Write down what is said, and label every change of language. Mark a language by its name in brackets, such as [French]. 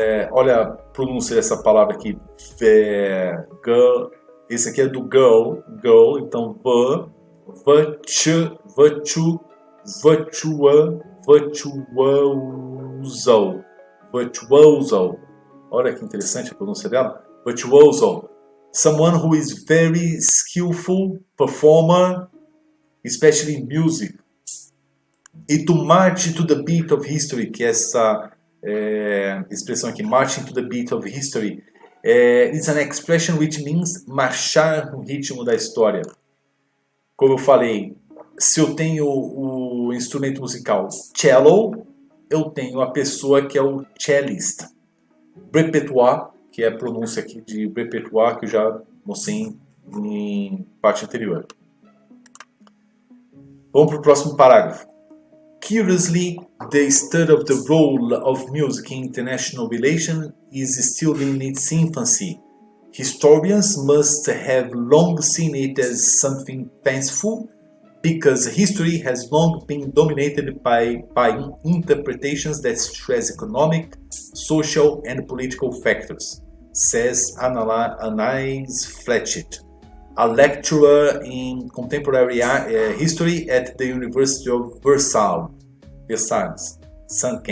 [Portuguese] Olha a pronúncia dessa palavra aqui. Girl. Esse aqui é do girl, então virtuoso. Olha que interessante a pronúncia dela. [English] Virtuoso. Someone who is very skillful performer, especially in music. E to march to the beat of history, [Portuguese] que é essa expressão aqui, [English] marching to the beat of history, it's an expression which means [Portuguese] marchar no ritmo da história. Como eu falei, se eu tenho o instrumento musical cello, eu tenho a pessoa que é o cellist. Repertoire, que é a pronúncia aqui de repertoire que eu já mostrei em parte anterior. Vamos para o próximo parágrafo. [English] Curiously, the study of the role of music in international relations is still in its infancy. Historians must have long seen it as something fanciful, because history has long been dominated by interpretations that stress economic, social and political factors, says Anais Fletcher, a lecturer in contemporary history at the University of Versailles, St.